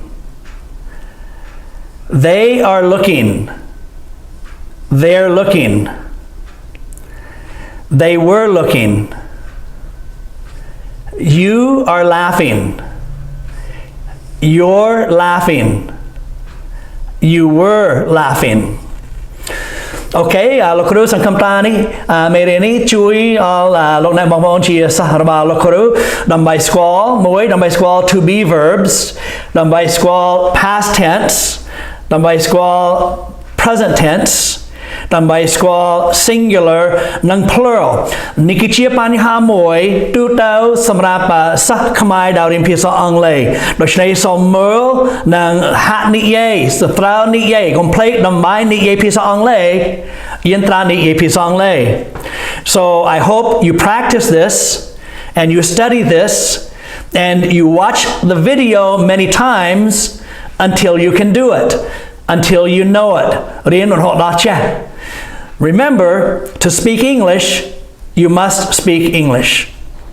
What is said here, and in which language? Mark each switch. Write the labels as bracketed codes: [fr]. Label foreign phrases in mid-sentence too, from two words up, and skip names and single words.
[en] They are looking. They're looking. They were looking. You are laughing. You're laughing. You were laughing. [km] OK លោកគ្រូសង្ឃឹមថានេះមេរៀននេះជួយលោកអ្នកបងប្អូនជាសិស្សរបស់លោកគ្រូដើម្បីស្គាល់មួយដើម្បីស្គាល់ [en] to be verbs [km] ដើម្បីស្គាល់ past tense ដើម្បីស្គាល់ [en] present tense [km] ដើម្បីស្គាល់ singular និង plural នេះគឺជាបញ្ហាមួយទូទៅសម្រាប់សិស្សខ្មែរដែលរៀនភាសា អង់គ្លេសដូច្នេះសូមមើលនិងហាត់និយាយសត្រូវនិយាយកុំភ្លេចដើម្បីនិយាយភាសាអង់គ្លេស [en] យន្តរនិយាយភាសាអង់គ្លេស So I hope you practice this and you study this and you watch the video many times until you can do it until you know it [km] រៀនរហូតដល់ចេះ [en] Remember, to speak English, you must speak English.